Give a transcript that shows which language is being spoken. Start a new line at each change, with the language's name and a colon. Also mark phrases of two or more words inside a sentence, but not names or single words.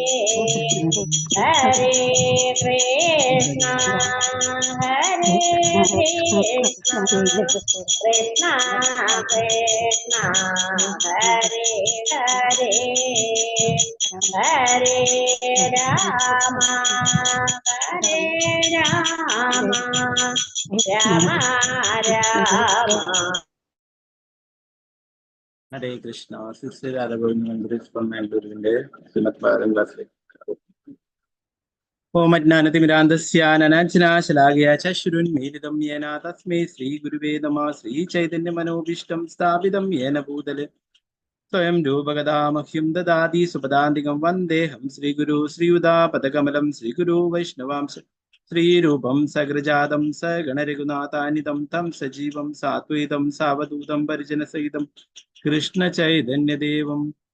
Sanskrit: हरे कृष्ण, हरे कृष्ण, कृष्ण कृष्ण, हरे हरे, हरे राम, हरे राम, राम राम.
Malayalam: ഹരേ കൃഷ്ണ. സിസ്റ്റർ രാധാഗോവിന്ദ ഫ്രം മാംഗ്ലൂരിന്റെ ശ്രീമദ് ഭാരതം ക്ലാസ്സിലേക്ക്.
Sanskrit: ഓം അജ്ഞാനതിമിരാന്തസ്യാനനാഞ്ജനാശലാകയാ ചക്ഷുരുന്മീലിതം യേന തസ്മൈ ശ്രീഗുരുവേ നമഃ. ശ്രീചൈതന്യമനോഭീഷ്ടം സ്ഥാപിതം യേന ഭൂതലെ സ്വയം രൂപഗതാമഹ്യം ദദാതി സുപദാന്തികം വന്ദേഹം ശ്രീഗുരു ശ്രീയുതാപദകമലം ശ്രീഗുരു വൈഷ്ണവാംശ ശ്രീരൂപം സഗ്രജാതം സഗണരഘുനാഥാനിതം തം സജീവം സാത്വൈതം സാവധൂതം പരിജനസഹിതം കൃഷ്ണചൈതന്യദേവം